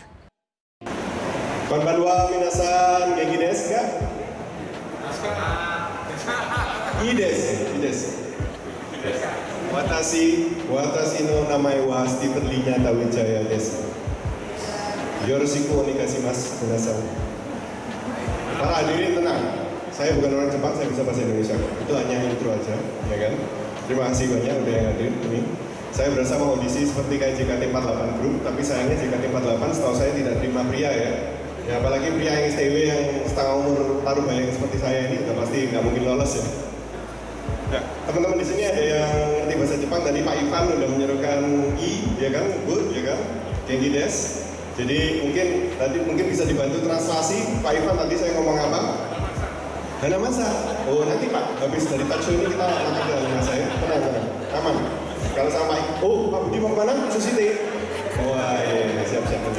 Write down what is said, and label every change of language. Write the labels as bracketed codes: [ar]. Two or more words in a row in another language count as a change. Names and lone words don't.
[ja] こんばんは皆さん元気ですか? Ides. Watashi no namae wa Stephen Linyata Wijaya desu. よろしくお願いします皆さん. [id] Para hadirin tenang. Saya bukan orang Jepang, saya bisa bahasa Indonesia. Itu hanya intro aja, ya kan? Terima kasih banyak udah yang hadir ini. Saya berasa mau audisi seperti kayak JKT48 Group, tapi sayangnya JKT48 setahu saya tidak terima pria ya. Ya apalagi pria yang STW yang setengah umur paruh baya seperti saya ini udah pasti nggak mungkin lolos ya. Nah, teman-teman di sini ada yang ngerti bahasa Jepang, tadi Pak Ivan udah menyerukan I, ya kan, good, ya kan, [ja] 元気です. [id] Jadi mungkin bisa dibantu translasi. Pak Ivan tadi saya ngomong apa? Hanamasa. Oh nanti Pak, habis dari talkshow ini kita makan ke Hanamasa ya. Tenang, aman. Kalau sama Pak Budi mau kemana? Sushi teh. Wah iya, siap-siap ini.